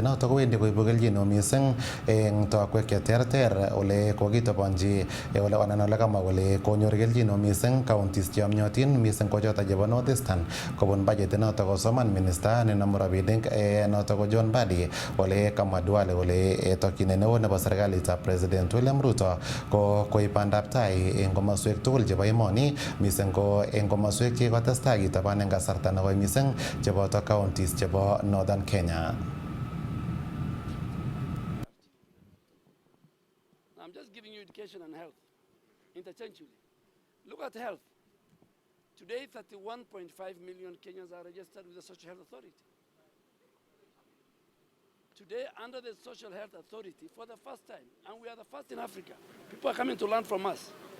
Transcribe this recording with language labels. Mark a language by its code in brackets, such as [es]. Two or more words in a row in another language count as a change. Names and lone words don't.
[kln] noto kowendi koibu kelchin mising eng tokwek cheterter ole kokitobonji ole kamwa kole konyor kelchin mising counties cheyomyotin mising ko choto chebo North Eastern kobun budget noto kosoman minister nenomu rabinik noto ko John Mbadi ole kamwa Duale kole tokyinet neo nebo serikalitab President William Ruto ko koib bandab tai eng komoswek tugul chebo emoni mising ko eng komoswek chekotestai kitaban eng kasarta nekoi mising cheboto counties chebo Northern Kenya. [en] I'm just giving you education and health interchangeably. Look at health. Today, 31.5 million Kenyans are registered with the Social Health Authority. Today, under the Social Health Authority, for the first time, and we are the first in Africa, people are coming to learn from us.